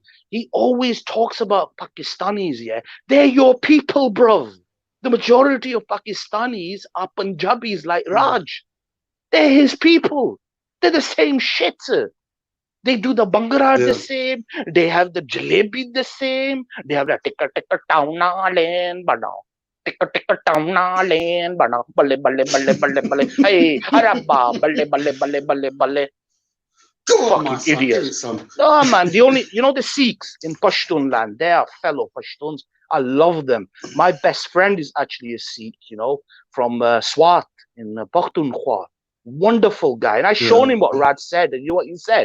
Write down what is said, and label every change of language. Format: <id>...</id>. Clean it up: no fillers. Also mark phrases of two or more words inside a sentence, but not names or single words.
<en>He always talks about Pakistanis, yeah? They're your people, bruv. The majority of Pakistanis are Punjabis like Raj. They're his people. They're the same shit. They do the Bangara the same. They have the jalebi the same. They have the tikka tikka tauna len banao. Tikka tikka tauna len banao. Balle balle balle balle balle. Hey, arabba balle balle balle balle balle. Fucking idiots. No, man, the Sikhs in Pashtun land, they are fellow Pashtuns. I love them. My best friend is actually a Sikh, you know, from Swat in Pakhtunkhwa. Wonderful guy. And I shown him what Raj said, and you know what he said?</en>